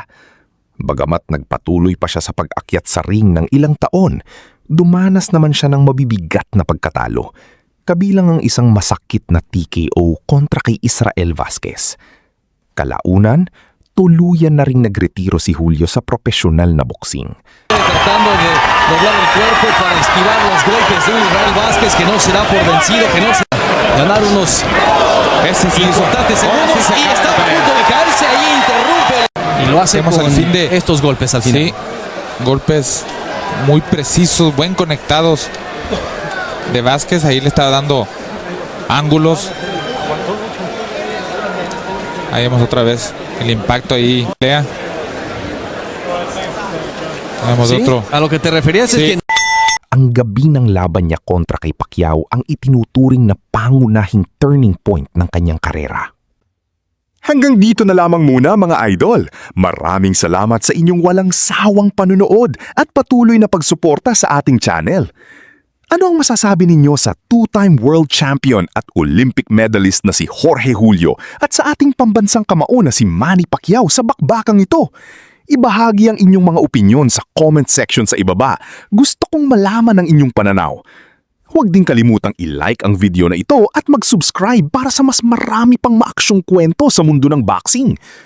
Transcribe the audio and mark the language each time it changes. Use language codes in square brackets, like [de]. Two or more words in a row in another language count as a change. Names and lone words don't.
[tl] Bagamat nagpatuloy pa siya sa pag-akyat sa ring ng ilang taon, dumanas naman siya ng mabibigat na pagkatalo, kabilang ang isang masakit na TKO kontra kay Israel Vazquez. Kalaunan, tuluyan na ring nagretiro si Julio sa profesional na boxing. [es] Tratando de doblar el cuerpo para esquivar los golpes de Israel Vázquez, que no se da por vencido, que no se ganar unos importantes segundos y está a punto de caerse, ahí interrumpe y lo hace con estos golpes al final. Sí. Golpes muy precisos, buen conectados de Vázquez. Ahí le estaba dando ángulos. Ahí vemos otra vez el impacto ahí. Lea. Vemos ¿Sí? otro. A lo que te referías Sí. es que [tl] Ang gabi ng laban niya kontra kay Pacquiao ang itinuturing na pangunahing [en] turning point [tl] ng kanyang karera. Hanggang dito na lamang muna mga idol. Maraming salamat sa inyong walang sawang panunood at patuloy na pagsuporta sa ating channel. Ano ang masasabi ninyo sa [en] two-time world champion [tl] at [en] Olympic medalist [tl] na si Jorge Julio at sa ating pambansang kamao na si Manny Pacquiao sa bakbakang ito? Ibahagi ang inyong mga opinyon sa [en] comment section [tl] sa ibaba. Gusto kong malaman ang inyong pananaw. Huwag din kalimutang i-like ang video na ito at mag-subscribe para sa mas marami pang maaksyong kwento sa mundo ng boxing.